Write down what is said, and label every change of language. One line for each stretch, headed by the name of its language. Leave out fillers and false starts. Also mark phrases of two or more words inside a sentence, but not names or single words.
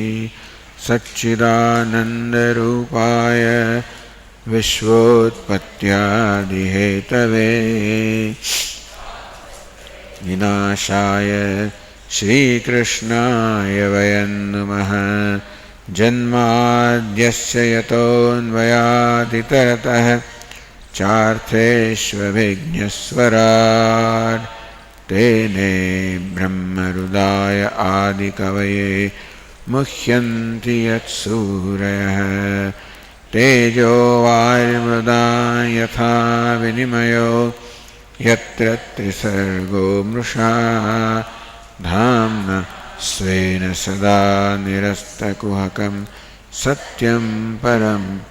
Sanskrit: સચ્ચિદાનંદરૂપાય વિશ્વોત્પત્યાદિહેતવે વિનાશાય શ્રીકૃષ્ણાય વયં નમઃ. જન્માદ્યસ્ય યતોન્વયાદિતરતઃ ચાર્થેષ્વभिघ्नस्वराट् तेने ब्रह्महृदाय आदिकवये मुह्यन्ति यत्सूरयः. तेजो वायुर्मृदा यथा विनिमयो यत्र त्रिसर्गो मृषा धाम्ना स्वेन सदा निरस्तकुहकं सत्यं परम्.